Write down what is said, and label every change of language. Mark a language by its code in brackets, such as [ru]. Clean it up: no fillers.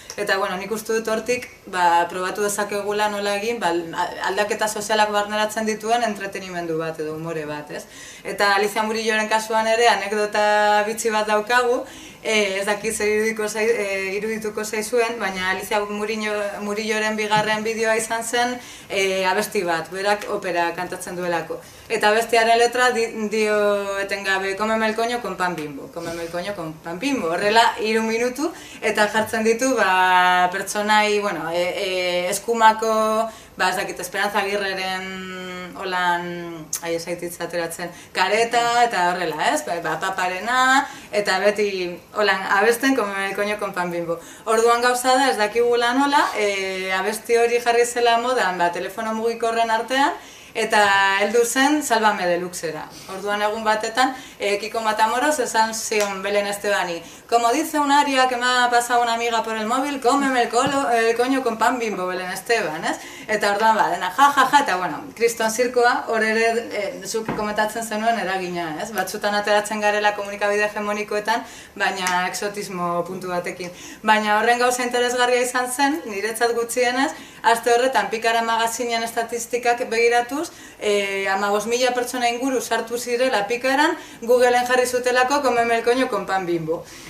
[eu] Eta, nik uste dut hortik, probatu dezakegula nola egin, aldaketa sozialak barneratzen dituen entretenimendu bat edo humore bat, ez? Eta Alicia Murilloren kasuan ere, anekdota bitxi bat daukagu, ez dakit zer irudituko zaizuen, baina Alicia Murilloren bigarren bideoa izan zen abesti bat, berak opera kantatzen duelako. Eta abestiaren letra dio etengabe, [es] cómeme el coño con pan bimbo, cómeme el coño con pan bimbo. [eu] Horrela, 3 minutu, eta jartzen ditu pertsonai, eskumako, ez dakit, Esperanza Agirreren holan, esaititza ateratzen, kareta, eta horrela, ez? Paparena, eta beti holan abesten, [es] cómeme el coño con pan bimbo. [eu] Orduan gauza da, ez dakigula nola, abesti hori jarri zela modan, telefono mugikorren artean, eta heldu zen Sálvame Deluxera. Orduan egun batetan, Kiko Matamoros esan zion Belén Estebani, [es] como dice un aria que me ha pasado una amiga por el móvil, cómeme el coño con pan bimbo, Belén Esteban, ez? [eu] Eta orduan dena ja, eta Kriston Zirkoa hor ere zuk komentatzen zenuen eragina, ez? Batzutan ateratzen garela komunikabide hegemonikoetan, baina exotismo puntu batekin. Baina horren gauza interesgarria izan zen, niretzat gutxienez, aste horretan Pikara magazinean estatistikak begiratuz, 15.000 pertsona inguru sartu zirela Pikaran, Googleen jarri zutelako [es] cómeme el coño con pan bimbo.